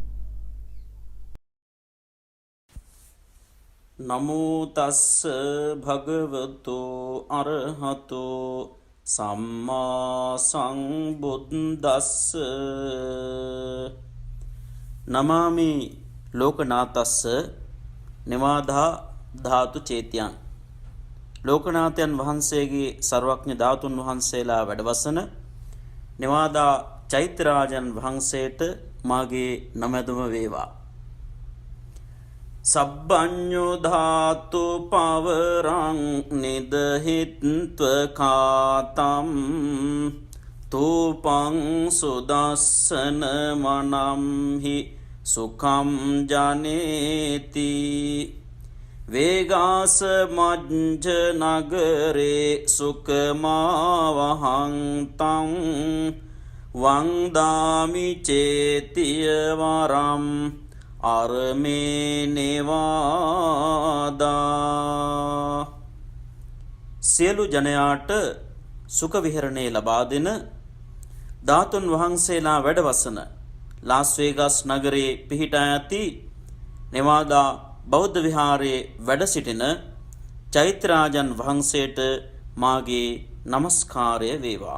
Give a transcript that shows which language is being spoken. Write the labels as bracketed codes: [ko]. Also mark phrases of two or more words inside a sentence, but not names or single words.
[pi] නමෝ තස්ස භගවතු අරහතෝ සම්මා සංබුද්දස්ස නමාමි ලෝකනාතස්ස නිවාදා ධාතු චේතියන්. [si] ලෝකනාථයන් වහන්සේගේ සර්වඥ ධාතුන් වහන්සේලා වැඩවසන නිවාදා චෛත්‍යරාජන් වහන්සේට මාගේ නමැදුම වේවා. [pi] සබ්බඤ්ඤෝ ධාතු පවරං නිදහිත්ව කාතම් තූපං සුදස්සන මනම්හි සුඛම් ජනේති වේගාස මජ්ජ නගරේ සුඛමාවහං තං වන්දාමි චේතිය වරම් අරමේ නේවාදා. [si] සියලු ජනයාට සුඛ විහරණය ලබා දෙන ධාතුන් වහන්සේලා වැඩවසන ලාස් වේගස් නගරයේ පිහිටා ඇති නෙවාදා බෞද්ධ විහාරයේ වැඩ සිටින චෛත්‍යරාජන් වහන්සේට මාගේ නමස්කාරය වේවා.